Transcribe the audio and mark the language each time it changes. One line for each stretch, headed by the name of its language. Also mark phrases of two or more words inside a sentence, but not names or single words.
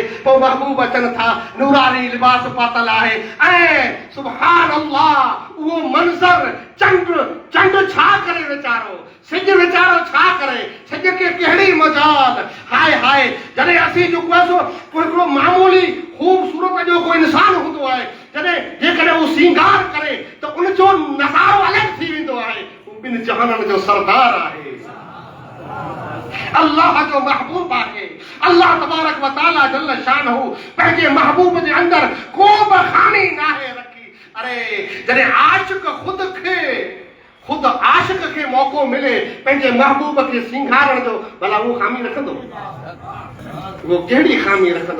Sindhi: पोइ महबूब अचनि था, नूरानी लिबास पातल आहे ऐं
Arabic: سبحان الله
Sindhi: उहो मंज़र, चंड छा करे वीचारो, सिज वीचारो छा करे, सिज खे कहिड़ी मजाल, हाय हाय। जॾहिं असीं जेको आहे सो हिकिड़ो मामूली ख़ूबसूरत जो को इंसान हूंदो आहे, जॾहिं जेकॾहिं उहो सींगार करे त उनजो नज़ारो अलॻि थी वेंदो आहे, ॿिनि जहाननि जो सरदार आहे, अल्लाह जो महबूब आहे।
Arabic: الله تبارك و تعالى جل شأنه
Sindhi: पंहिंजे महबूब जे अंदरि को बि खामी नाहे रखी। अरे जॾहिं आशिक़ खे मौक़ो मिले पंहिंजे महबूब खे सिंगारण जो, भला उहो खामी रखंदो, उहो कहिड़ी खामी रखंदो?